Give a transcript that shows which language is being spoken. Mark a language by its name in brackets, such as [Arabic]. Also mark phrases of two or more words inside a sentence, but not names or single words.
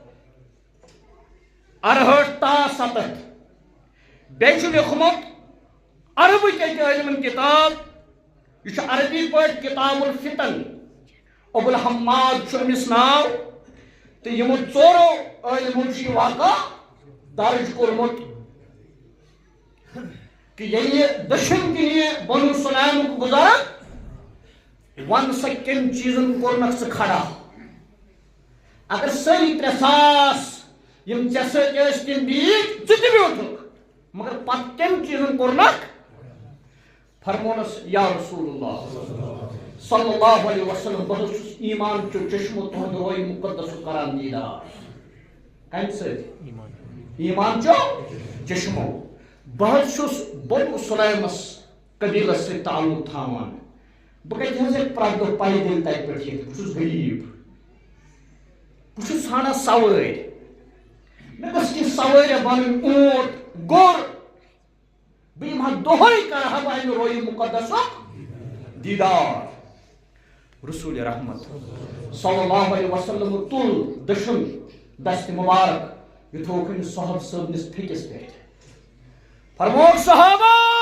[Kashmiri] 68 تا 67 بیٚیہِ چھُ لیوٚکھمُت عربٕکۍ اَکہِ عٲلمن کِتاب یہِ چھُ عربی پٲٹھۍ کتاب الفتن ابوالحماد چھُ أمِس ناو تہٕ یِمو ژورو عٲلمو چھُ یہِ واقعہ درج کوٚرمُت کہ ییٚلہِ یہِ دٔچھُن کِنۍ یہِ بنو سُلایمُک بُزرگ وَن سا کٔمۍ چیٖزن کوٚرنکھ ژٕ کھڑا اگر سٲری 3,000 یِم ژےٚ سۭتۍ ٲسۍ تِم بیٖٹھۍ ژٕ تہِ بیوٗٹھُکھ مگر پتہٕ کٔمۍ چیٖزن کوٚرنکھ فرمونس [Arabic] یا رسول اللہ صلی اللہ علیہ وسلم [Kashmiri] بہٕ حظ چھُس ایمان چو چشمو تُہنٛدِ رویہِ مُقدسُک کران دیٖدار کمہِ سۭتۍ ایمان چو چشمو بہٕ حظ چھُس بنو سُلایمس قبیلس سۭتۍ تعلق تھاوان بہٕ کتہِ حظ ہیٚکہٕ پرٛٮ۪تھ دۄہ پیدٔلۍ تتہِ پٮ۪ٹھ یِتھ بہٕ چھُس غریٖب بہٕ چھُس ژھانڈان سوٲرۍ مےٚ گٔژھ کینٛہہ سوٲرۍ بنٕنۍ اوٗنٹ گُر بہٕ یِمہٕ ہا دۄہے کرٕ ہا بہٕ امہِ رویہِ مُقدسُک دیٖدار رسول رحمت [Arabic] صلی اللہ علیہ وسلم [Kashmiri] تُل دٔچھُن دستہِ مُبارک یہِ تھووُکھ أمِس صحاب صٲبنِس پھیٚکِس پٮ۪ٹھ فرموک صحابہ